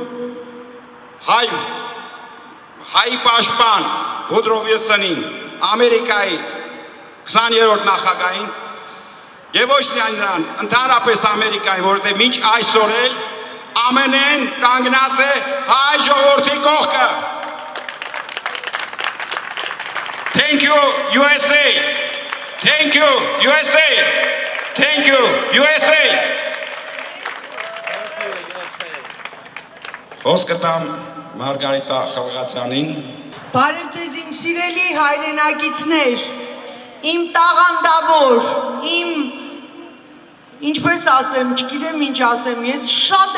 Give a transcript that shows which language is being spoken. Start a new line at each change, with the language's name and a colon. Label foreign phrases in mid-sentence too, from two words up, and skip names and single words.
Armenian: հայի պաշտպան Վուդրո Վիլսոնին, Ամերիկայի 20-րդ նախագահին եւ ոչ միայն նրան, ընդհանրապես Ամերիկայի, որտեղ մինչ այսօր էլ ԱՄՆ-ն կանգնած է հայ ժողովրդի կողքը։
English: Thank you USA. Thank you USA. Thank you USA.
Armenian: Խոսքը տամ Մարգարիտա Խալղացյանին։ Բարև ձեզ իմ սիրելի հայրենակիցներ, իմ տաղանդավոր, ինչպես ասեմ, չգիտեմ ինչ ասեմ, ես շատ